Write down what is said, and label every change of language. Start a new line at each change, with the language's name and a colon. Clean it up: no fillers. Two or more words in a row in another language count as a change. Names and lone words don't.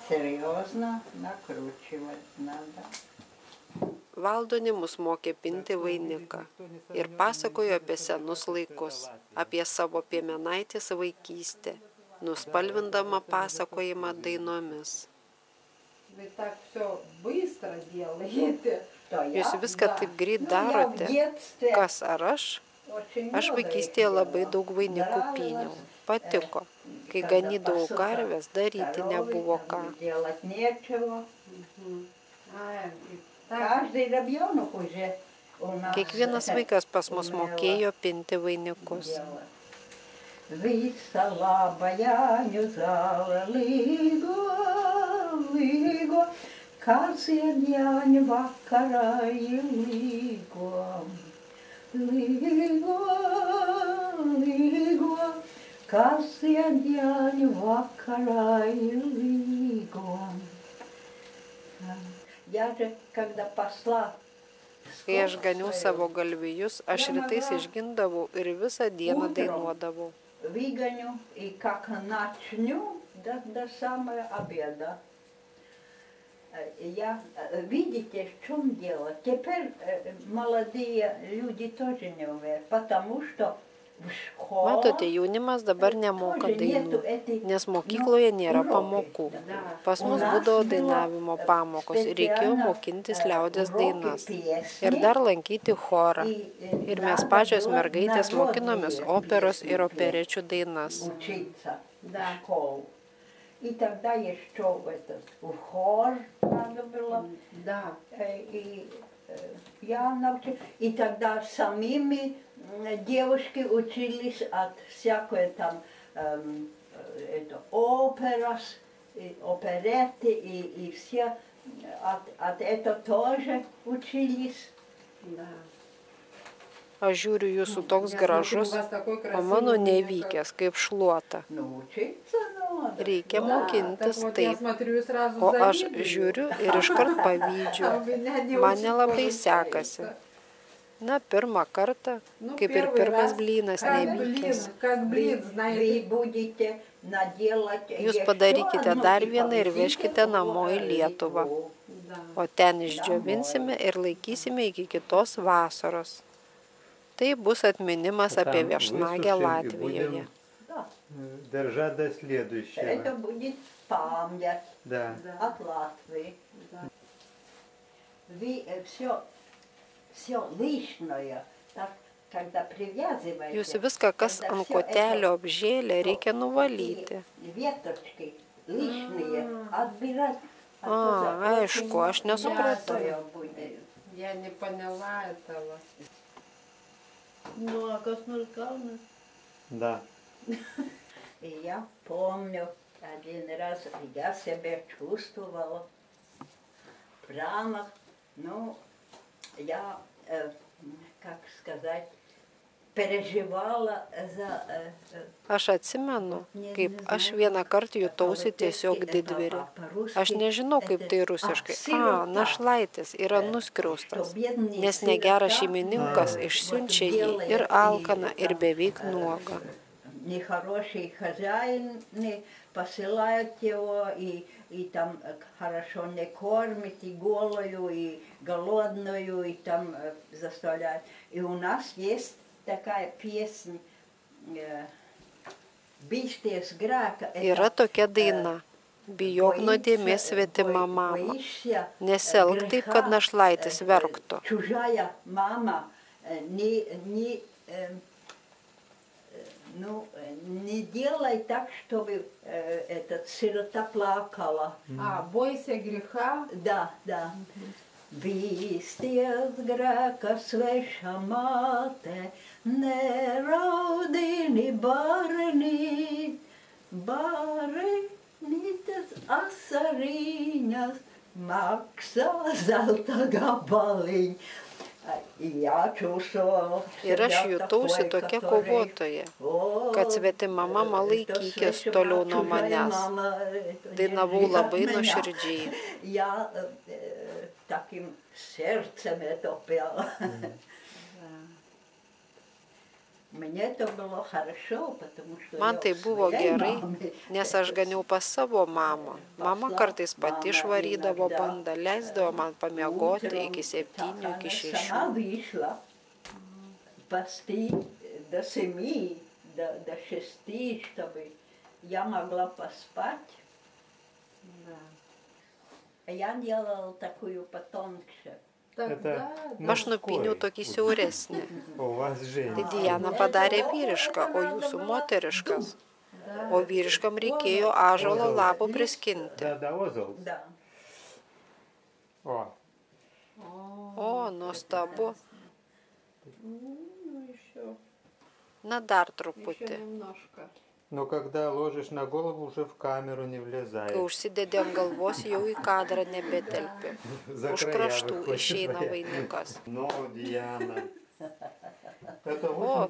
Lithuanian: Valdonė mus mokė pinti vainiką ir pasakojo apie senus laikus, apie savo piemenaitės vaikystę, nuspalvindama pasakojimą dainomis. Jūs viską taip greit darote, kas ar aš? Aš vaikystėje labai daug vainikų pyniau. nepatiko. Kai ganydavau karves, daryti nebuvo ką.
Russian: Делать нечего. Каждый ребенок уже у нас
Lithuanian: Kiekvienas vaikas pas mus mokėjo pinti vainikus.
Russian: делать.
Latvian: Visa laba Jāņu līgo, līgo, kasien Jāņu vakarā līgo. Līgo, līgo, kasien Jāņu vakarā līgo.
Russian: Я же, когда посла
Lithuanian: Kai aš ganiau savo galvijus, aš rytais išgindavau ir visą dieną dainuodavau.
Russian: выгоню, и как начну до самого обеда. Видите, в чем дело? Теперь молодые люди тоже не умеют, потому что в школе
Lithuanian: Matote, jaunimas dabar nemoka dainų, nes mokykloje nėra pamokų. Pas mus būdavo dainavimo pamokos ir reikėjo mokintis liaudės dainas. Ir dar lankyti chorą. Ir mes pačios mergaitės mokinomės operos ir operečių dainas.
Russian: учиться в школу. И тогда еще в хор надо было. И я научилась. И тогда самими девушки учились от всякой там операс, опереты и все от этого тоже учились.
Lithuanian: Aš žiūriu jūsų toks gražus, o mano nevykęs kaip šluota.
Russian: Научиться надо.
Lithuanian: Reikia mokintis taip. O aš žiūriu ir iškart pavydžiu. Man nelabai sekasi. Na, pirmą kartą, kaip ir pirmas blynas nevykęs.
Russian: Вы будете наделать
Lithuanian: Jūs padarykite dar vieną ir vežkite namo į Lietuvą. O ten išdžiovinsime ir laikysime iki kitos vasaros. Tai bus atminimas apie viešnagę Latvijoje.
Russian: Держать до следующего. Это будет память Да. от Латвии. Вы все лишнее, так, когда привязываете,
Lithuanian: Jūs viską, kas ant kotelio apžėlė, reikia nuvalyti.
Russian: веточки лишние отбирать.
Lithuanian: Aišku, aš nesupratau.
Russian: Я не поняла этого. Ну, а
Lithuanian: kas nors gauna?
Russian: Да. И я помню, один раз я себя чувствовала прямо, ну, я, как сказать, переживала за...
Lithuanian: Aš atsimenu, kaip aš vieną kartą jutausi tiesiog didvyrį. Aš nežinau, kaip tai rusiškai. Našlaitis yra nuskriaustas, nes negeras šeimininkas išsiunčia jį ir alkaną, ir beveik nuogą.
Russian: Нехорошие хозяины посылают его и там хорошо не кормят, и голую, и голодную, и там заставляют. И у нас есть такая песня
Latvian: «Bišties grēka».
Lithuanian: Yra tokia daina. Bijok nuodėmės svetima mama. Nesielk taip, kad našlaitis verktų.
Russian: Чужая мама не делай так, чтобы этот сирота плакала. Бойся греха. Да.
Latvian: Bišties grēka sveša māte, neraudini bārni, bārnītes asariņas, maksā zelta gabaliņ.
Lithuanian: Ir aš jutausi tokia kovotoja, kad svetima mama laikykis toliau nuo manęs. Dainavau labai nuoširdžiai.
Russian: Таким сердцем это пела. Мне это было хорошо, потому что
Lithuanian: Man tai buvo gerai, nes aš ganiau pas savo mamą. Mama kartais pati išvarydavo bandą, leisdavo man pamiegoti iki 7, iki 6.
Russian: Она вышла почти до 7, до 6, чтобы я могла поспать. Я делала такую потоньше.
Lithuanian: Aš nupyniau tokį siauresnį.
Russian: У вас
Lithuanian: Tai
Russian: женщина.
Lithuanian: Diana padarė vyrišką, o jūsų moteriškas. O vyriškam reikėjo ąžuolo lapų priskinti.
Russian: Да, озол. Да. О,
Lithuanian: O, nuostabu.
Russian: Ну, еще
Lithuanian: Na dar truputį.
Russian: немножко. но когда ложишь на голову, уже в камеру не
Lithuanian: Kai
Russian: влезает.
Lithuanian: užsidedi ant galvos, jau į kadrą nebetelpi.
Russian: За
Lithuanian: Už
Russian: края
Lithuanian: kraštų
Russian: выходит
Lithuanian: išeina
Russian: твоя.
Lithuanian: vainikas.
Russian: Ну, Диана. Это
Lithuanian: O,